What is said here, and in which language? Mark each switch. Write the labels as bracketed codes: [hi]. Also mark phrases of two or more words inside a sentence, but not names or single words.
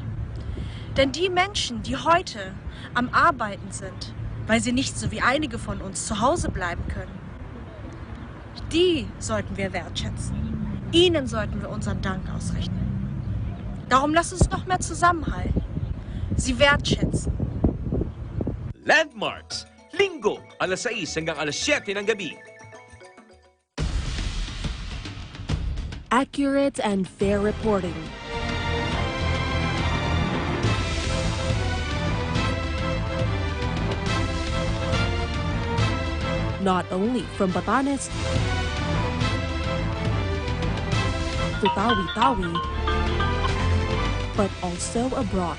[de] Denn die Menschen, die heute am Arbeiten sind, weil sie nicht so wie einige von uns zu Hause bleiben können, die sollten wir wertschätzen. Ihnen sollten wir unseren Dank ausrichten. Darum lasst uns noch mehr zusammenhalten. Sie wertschätzen. [tl] Landmarks, Linggo, alas 6 hanggang alas 7 ng gabi. [en] Accurate and fair reporting. Not only from Batanes to Tawi-Tawi, but also abroad.